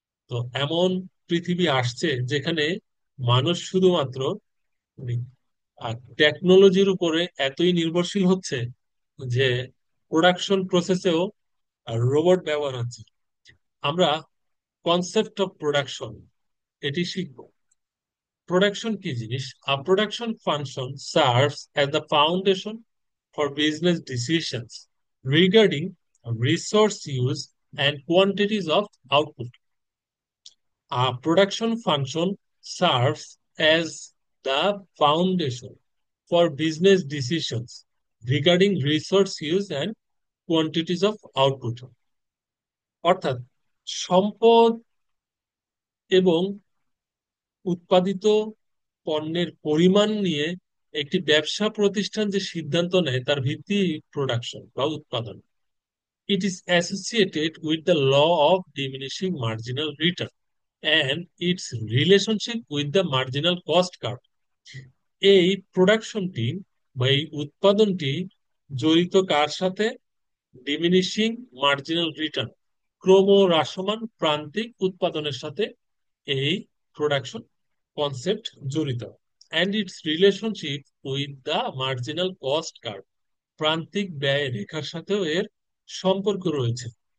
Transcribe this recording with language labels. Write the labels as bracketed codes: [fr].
[bn] তো এমন পৃথিবী আসছে যেখানে মানুষ শুধুমাত্র টেকনোলজির উপরে এতই নির্ভরশীল হচ্ছে যে প্রোডাকশন প্রসেসেও রোবট ব্যবহার হচ্ছে। আমরা কনসেপ্ট অফ প্রোডাকশন এটি শিখব। প্রোডাকশন কি জিনিস? [en] A production function serves as the foundation for business decisions regarding resource use and quantities of output. A production function serves as the foundation for business decisions regarding resource use and quantities of output. [bn] অর্থাৎ সম্পদ এবং উৎপাদিত পণ্যের পরিমাণ নিয়ে একটি ব্যবসা প্রতিষ্ঠান যে সিদ্ধান্ত নেয় তার ভিত্তি প্রোডাকশন বা উৎপাদন। [en] It is associated with the law of diminishing marginal return and its relationship with the marginal cost curve. [bn] এই প্রোডাকশনটি বা এই উৎপাদনটি জড়িত কার সাথে? ডিমিনিশিং মার্জিনাল রিটার্ন, ক্রমহ্রাসমান প্রান্তিক উৎপাদনের সাথে এই প্রোডাকশন কনসেপ্ট জড়িত। [en] and its relationship with the marginal cost curve, [bn] প্রান্তিক ব্যয় রেখার সাথেও এর সম্পর্ক রয়েছে।